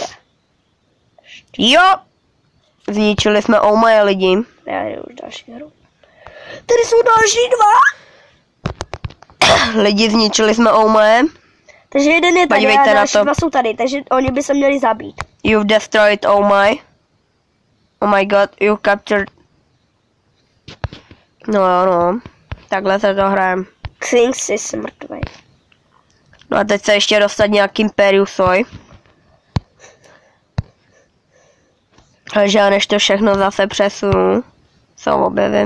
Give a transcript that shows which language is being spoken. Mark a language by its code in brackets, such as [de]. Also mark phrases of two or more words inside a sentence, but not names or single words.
[cs] Jo! Zničili jsme Oumaje lidi. Já jdu už další hru. Tady jsou další 2. Lidi zničili jsme Oumaje. Takže jeden je tady Podívejte a na další to. 2 jsou tady, takže oni by se měli zabít. [en] You've destroyed Oumaj. Oh my god, you captured... [cs] No jo, no. Takhle se to hrajem. Kings je mrtvej. No a teď se ještě dostat nějaký Imperiusoj. Takže já než to všechno zase přesunu, se objevím.